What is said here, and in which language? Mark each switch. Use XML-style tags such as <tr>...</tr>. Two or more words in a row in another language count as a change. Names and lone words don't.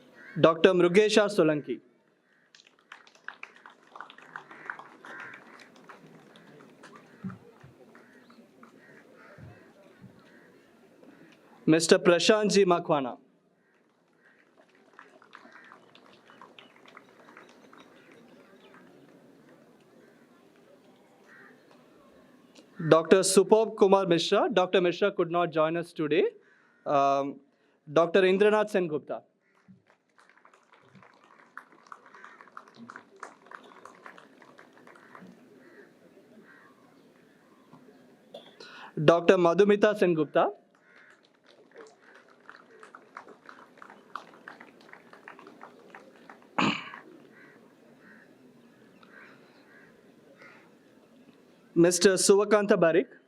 <en>Dr. Mrugesha Solanki. Mr. Prashant G. Makwana. Dr. Supab Kumar Mishra. Dr. Mishra could not join us today. Dr. Indranath Sen Gupta. Dr. Madhumita Sen Gupta. Mr. Suvakanta Barik.</en>